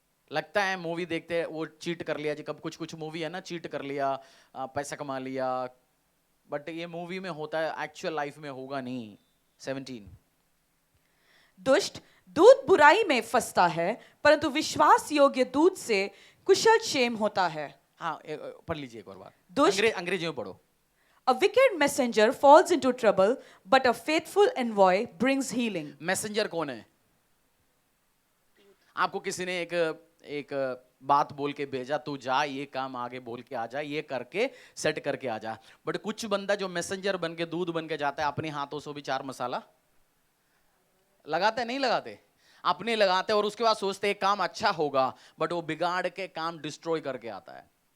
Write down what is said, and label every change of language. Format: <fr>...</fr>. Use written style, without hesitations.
<hi>लगता है मूवी देखते हैं वो चीट कर लिया जी, कब कुछ कुछ मूवी है ना, चीट कर लिया, पैसा कमा लिया, बट ये मूवी में होता है, एक्चुअल लाइफ में होगा नहीं। 17 दुष्ट दूत बुराई में फंसता है, परंतु विश्वास योग्य दूत से कुशल क्षेम होता है। हाँ पढ़ लीजिए एक और बार, दुष्ट अंग्रेजी में पढ़ो।</hi> <en>A wicked messenger falls into trouble, but a faithful envoy brings healing.</en> <hi>Messenger कौन है? आपको किसी ने एक बात बोल के भेजा, तू जा ये काम आगे बोल के आ जा, ये करके सेट करके आ जा, बट कुछ बंदा जो मैसेंजर बन के दूध बन के जाता है, अपने हाथों से भी 4 मसाला लगाते नहीं लगाते, अपने लगाते, और उसके बाद सोचते हैं काम अच्छा होगा, बट वो बिगाड़ के काम डिस्ट्रॉय करके आता है।</hi>